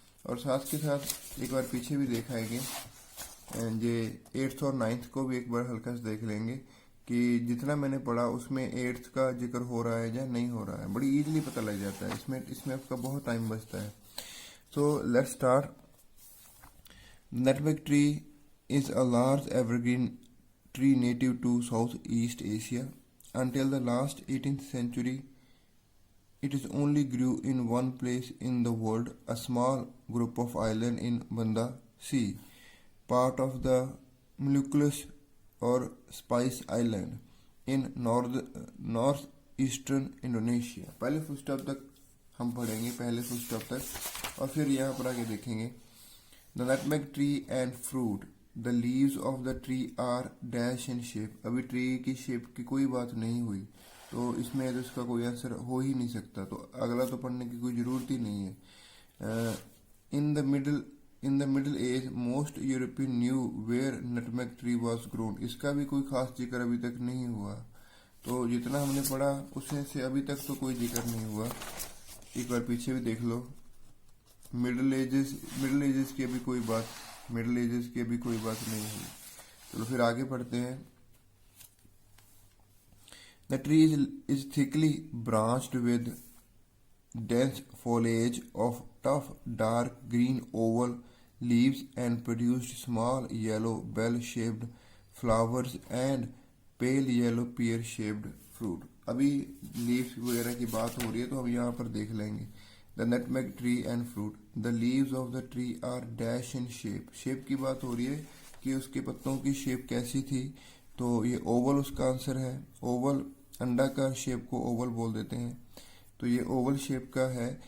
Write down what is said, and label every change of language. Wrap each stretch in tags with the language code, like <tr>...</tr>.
<hi>और साथ के साथ एक बार पीछे भी देखाएंगे, ये 8th और 9th को भी एक बार हल्का से देख लेंगे कि जितना मैंने पढ़ा उसमें 8th का जिक्र हो रहा है या नहीं हो रहा है। बड़ी इजीली पता लग जाता है, इसमें आपका बहुत टाइम बचता है।</hi> <en>So let's start. Nutmeg tree is a large evergreen tree native to Southeast Asia. Until the last 18th century, it is only grew in one place in the world, a small group of islands in Banda Sea, part of the Moluccas or Spice Island in northeastern Indonesia।</en> <hi>पहले full stop तक हम पढ़ेंगे, पहले full stop तक, और फिर यहाँ पर आगे देखेंगे।</hi> <en>The nutmeg tree and fruit. The leaves of the tree are dash in shape।</en> <hi>अभी ट्री की शेप की कोई बात नहीं हुई, तो इसमें तो इसका कोई आंसर हो ही नहीं सकता, तो अगला तो पढ़ने की कोई ज़रूरत ही नहीं है।</hi> <en>In the middle age most European knew where nutmeg tree was grown.</en> <hi>इसका भी कोई खास जिक्र अभी तक नहीं हुआ, तो जितना हमने पढ़ा उसमें से अभी तक तो कोई जिक्र नहीं हुआ। एक बार पीछे भी देख लो। मिडिल एजेस की अभी कोई बात नहीं हुई। चलो फिर आगे पढ़ते हैं।</hi> <en>The tree is thickly branched with dense foliage of tough dark green oval leaves and produced small yellow bell-shaped flowers and pale yellow pear-shaped fruit।</en> <hi>अभी लीव्स वगैरह की बात हो रही है तो हम यहाँ पर देख लेंगे।</hi> <en>The nutmeg tree and fruit. The leaves of the tree are dash in shape.</en> <hi>Shape की बात हो रही है कि उसके पत्तों की शेप कैसी थी, तो ये ओवल उसका आंसर है। ओवल, अंडाकार शेप को ओवल बोल देते हैं, तो ये ओवल शेप का है।</hi>